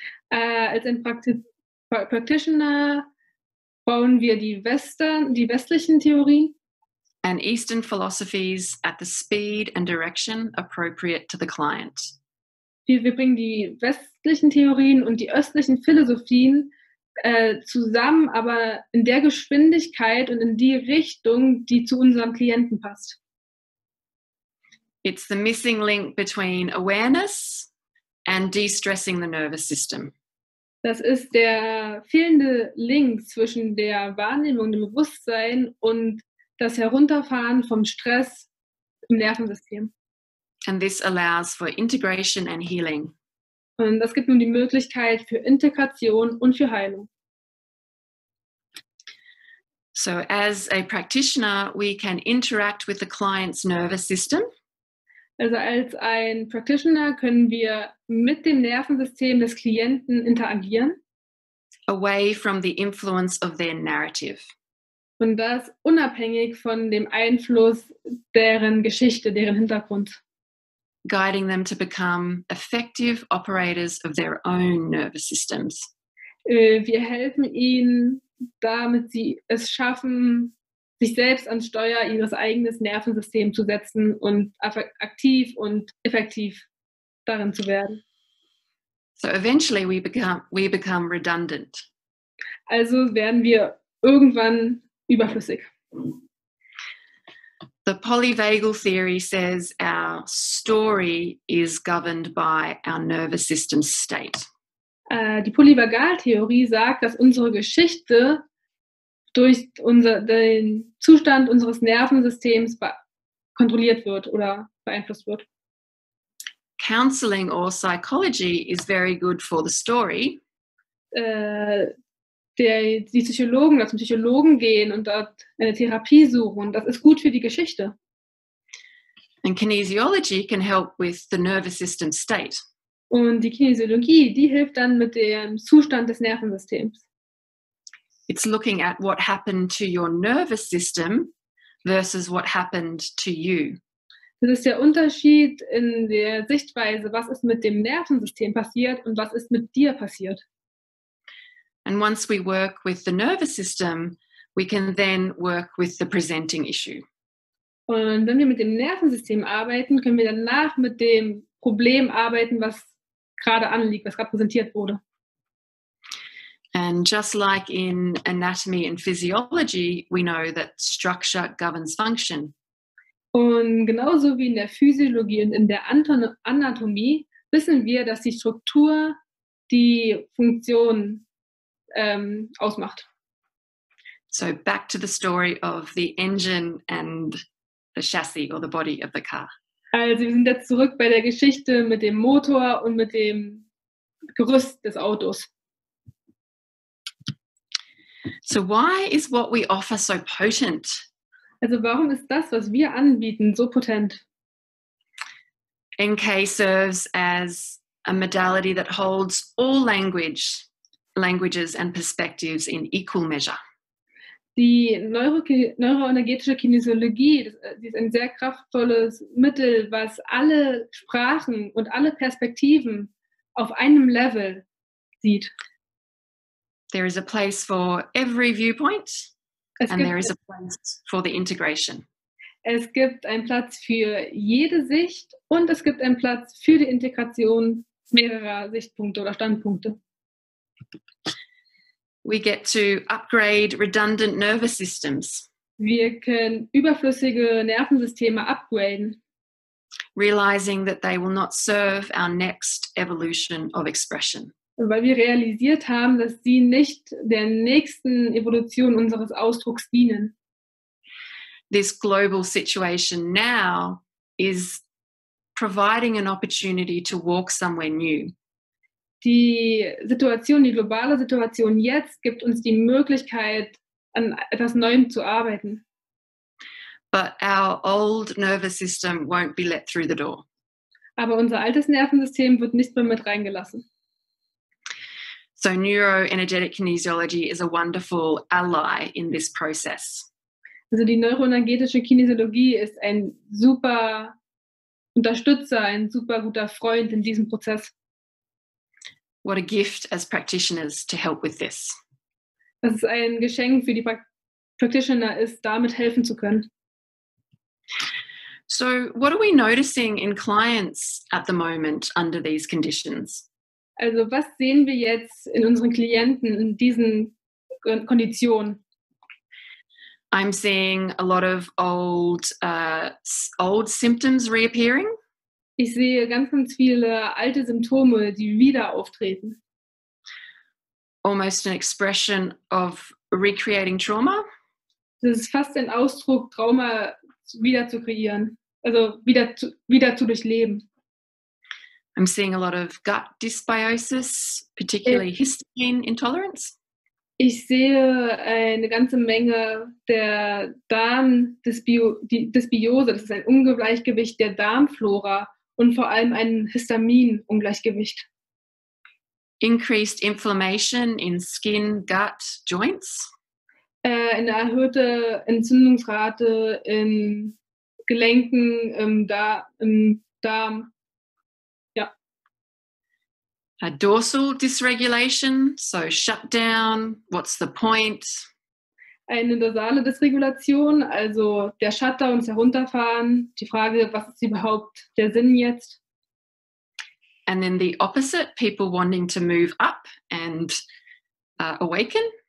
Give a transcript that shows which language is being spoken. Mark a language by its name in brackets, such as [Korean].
[German] Als ein Practitioner bauen wir die westlichen Theorien. [English] And Eastern philosophies at the speed and direction appropriate to the client. [German] Wir bringen die westlichen Theorien und die östlichen Philosophien zusammen, aber in der Geschwindigkeit und in die Richtung, die zu unserem Klienten passt. [English] It's the missing link between awareness and de-stressing the nervous system. [German] Das ist der fehlende Link zwischen der Wahrnehmung, dem Bewusstsein und das Herunterfahren vom Stress im Nervensystem. [English] And this allows for integration and healing. [German] Und das gibt nun die Möglichkeit für Integration und für Heilung. [English] So as a practitioner, we can interact with the client's nervous system. [German] Also als ein Practitioner können wir mit dem Nervensystem des Klienten interagieren. [English] Away from the influence of their narrative. [German] Und das unabhängig von dem Einfluss deren Geschichte, deren Hintergrund. [English] Guiding them to become effective operators of their own nervous systems. [German] Wir helfen ihnen, damit sie es schaffen, sich selbst ans Steuer ihres eigenen Nervensystems zu setzen und aktiv und effektiv darin zu werden. [English] So eventually we become redundant. [German] Also werden wir irgendwann überflüssig. [English] The Polyvagal Theory says our story is governed by our nervous system state. [German] Die Polyvagal Theory sagt, dass unsere Geschichte durch den Zustand unseres Nervensystems kontrolliert wird oder beeinflusst wird. [English] Counseling or psychology is very good for the story. [German] Die Psychologen zum Psychologen gehen und dort eine Therapie suchen, das ist gut für die Geschichte. [English] And kinesiology can help with the nervous system state. [German] Und die Kinesiologie, die hilft dann mit dem Zustand des Nervensystems. [English] It's looking at what happened to your nervous system versus what happened to you. [German] Das ist der Unterschied in der Sichtweise, was ist mit dem Nervensystem passiert und was ist mit dir passiert. [English] And once we work with the nervous system, we can then work with the presenting issue. [German] Und wenn wir mit dem Nervensystem arbeiten, können wir danach mit dem Problem arbeiten, was gerade anliegt, was gerade präsentiert wurde. [English] And just like in anatomy and physiology, we know that structure governs function. [German] Und genauso wie in der Physiologie und in der Anatomie wissen wir, dass die Struktur die Funktion ausmacht. [English] So back to the story of the engine and the chassis or the body of the car. [German] Also wir sind jetzt zurück bei der Geschichte mit dem Motor und mit dem Gerüst des Autos. [English] So why is what we offer so potent? [German] Also warum ist das, was wir anbieten, so potent? [English] NK serves as a modality that holds all languages and perspectives in equal measure. [German] Die neuroenergetische Kinesiologie, die ist ein sehr kraftvolles Mittel, was alle Sprachen und alle Perspektiven auf einem Level sieht. [English] There is a place for every viewpoint, and there is a place for the integration. [German] Es gibt einen Platz für jede Sicht und es gibt einen Platz für die Integration mehrerer Sichtpunkte oder Standpunkte. [English] We get to upgrade redundant nervous systems. [German] Wir können überflüssige Nervensysteme upgraden. [English] Realizing that they will not serve our next evolution of expression. [German] Weil wir realisiert haben, dass sie nicht der nächsten Evolution unseres Ausdrucks dienen. [English] This global situation now is providing an opportunity to walk somewhere new. [German] Die globale Situation jetzt gibt uns die Möglichkeit, an etwas Neuem zu arbeiten. [English] But our old nervous system won't be let through the door. [German] Aber unser altes Nervensystem wird nicht mehr mit reingelassen. [English] So neuroenergetic kinesiology is a wonderful ally in this process. [German] Also die neuroenergetische Kinesiologie ist ein super Unterstützer, ein super guter Freund in diesem Prozess. [English] What a gift as practitioners to help with this. [German] Dass es ein Geschenk für die Practitioner ist, damit helfen zu können. [English] So what are we noticing in clients at the moment under these conditions? [German] Also was sehen wir jetzt in unseren Klienten in diesen Konditionen? [English] I'm seeing a lot of old symptoms reappearing. [German] Ich sehe ganz viele alte Symptome, die wieder auftreten. [English] Almost an expression of recreating trauma. [German] Das ist fast ein Ausdruck, Trauma wieder zu kreieren, also wieder zu durchleben. [English] I'm seeing a lot of gut dysbiosis, particularly histamine intolerance. [German] Ich sehe eine ganze Menge der Darmdysbiose, das ist ein Ungleichgewicht der Darmflora und vor allem ein Histaminungleichgewicht. [English] Increased inflammation in skin, gut, joints. [German] Eine erhöhte Entzündungsrate in Gelenken, im Darm. Ja. [English] A dorsal dysregulation, so shutdown, what's the point? [German] Eine dorsale Dysregulation, also der Shutdown, das Herunterfahren, die Frage, was ist überhaupt der Sinn jetzt? [English] And then the opposite, people wanting to move up and awaken.